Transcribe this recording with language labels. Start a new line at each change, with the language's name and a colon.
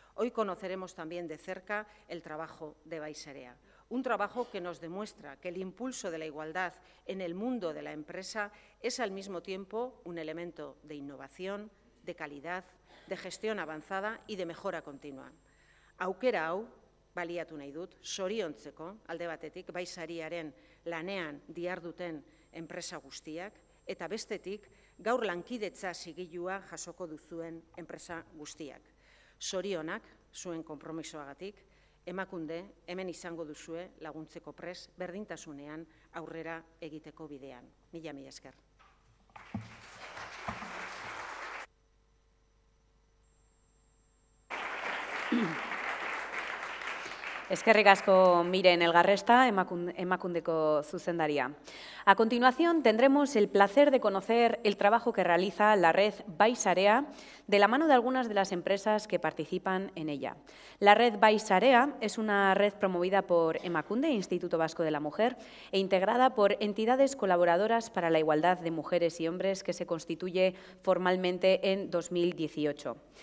Spanish: Hoy conoceremos también de cerca el trabajo de Baisarea, un trabajo que nos demuestra que el impulso de la igualdad en el mundo de la empresa es al mismo tiempo un elemento de innovación, de calidad, de gestión avanzada y de mejora continua.
Basque: Aukera hau, baliatu nahi dut, zoriontzeko, alde batetik, Baisariaren lanean diharduten enpresa guztiak, eta bestetik, gaur lankidetza zigilua jasoko duzuen enpresa guztiak. Zorionak, zuen konpromisoagatik, Emakunde hemen izango duzue laguntzeko prest berdintasunean aurrera egiteko bidean. Mila esker. Eskerrik asko Miren Elgarresta, Emakundeko zuzendaria.
Spanish: A continuación tendremos el placer de conocer el trabajo que realiza la red Baisarea de la mano de algunas de las empresas que participan en ella. La red Baisarea es una red promovida por Emakunde, Instituto Vasco de la Mujer, e integrada por entidades colaboradoras para la igualdad de mujeres y hombres que se constituye formalmente en 2018.